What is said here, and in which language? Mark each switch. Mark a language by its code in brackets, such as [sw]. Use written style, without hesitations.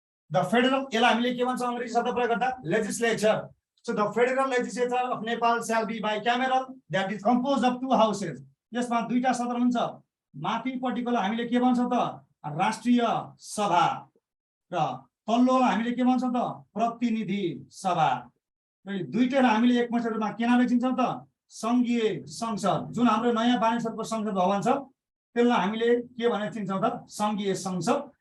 [ne] The federal, यसलाई हामीले के भन्छौँ अङ्ग्रेजी शब्द प्रयोग गर्दा legislature. [en] So the federal legislature of Nepal shall be bicameral that is composed of 2 houses। [ne] यसमा दुईटा सदन हुन्छ। माथिपट्टिकोलाई हामीले के भन्छौँ त राष्ट्रिय सभा र तल्लोलाई हामीले के भन्छौँ त प्रतिनिधि सभा। र दुईटैलाई हामीले एकमुष्ट रूपमा के नामले चिन्छौँ त संघीय संसद। जुन हाम्रो नयाँ बानेश्वरको संसद भवन छ त्यसलाई हामीले के भनेर चिन्छौँ त संघीय संसद।